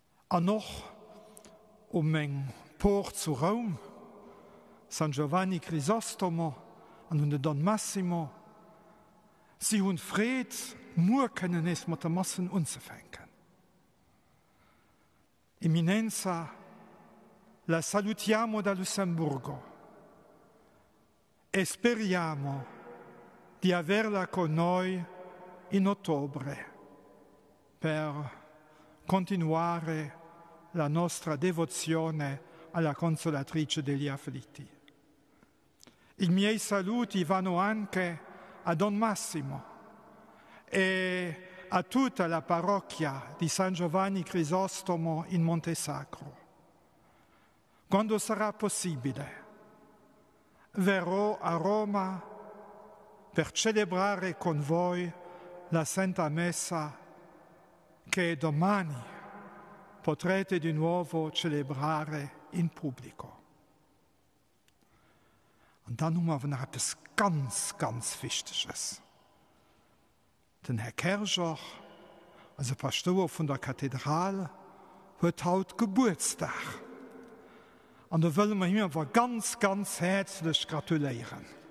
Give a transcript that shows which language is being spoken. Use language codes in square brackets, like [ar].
[de] Und noch ein Port zu Rom, San Giovanni Crisostomo und Don Massimo, sie haben Fried, nur können es mit der Massen anzufangen. [it] Eminenza, la salutiamo da Lussemburgo e speriamo di averla con noi in ottobre per continuare la nostra devozione alla Consolatrice degli afflitti. I miei saluti vanno anche a Don Massimo e a tutta la parrocchia di San Giovanni Crisostomo in Montesacro. Quando sarà possibile, verrò a Roma per celebrare con voi la Santa Messa che domani potrete di nuovo celebrare in pubblico. [de] Und dann haben wir noch etwas ganz Wichtiges. Den Herr Kercher, also Pastor von der Kathedrale, hat heute Geburtstag. Und da wollen wir ihm aber ganz herzlich gratulieren.